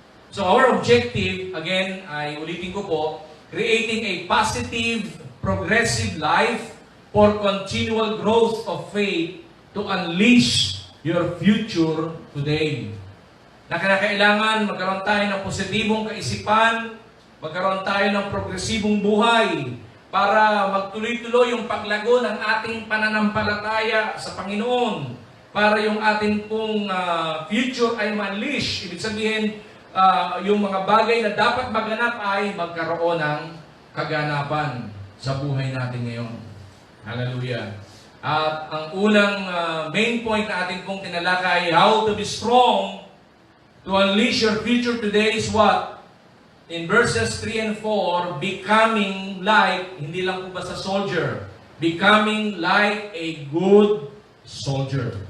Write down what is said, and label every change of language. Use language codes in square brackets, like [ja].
[en] So, our objective, again, [tl] ay ulitin ko po, [en] creating a positive, progressive life for continual growth of faith to unleash your future today. [tl] Na kailangan magkaroon tayo ng positibong kaisipan, magkaroon tayo ng progresibong buhay para magtuloy-tuloy yung paglago ng ating pananampalataya sa Panginoon, para yung ating pong future ay ma-unleash. Ibig sabihin, yung mga bagay na dapat maganap ay magkaroon ng kaganapan sa buhay natin ngayon. Hallelujah. At ang unang main point na ating pong tinalakay, [en] how to be strong to unleash your future today is what? In verses 3 and 4, becoming like, [tl] hindi lang po basta [en] soldier, becoming like a good soldier.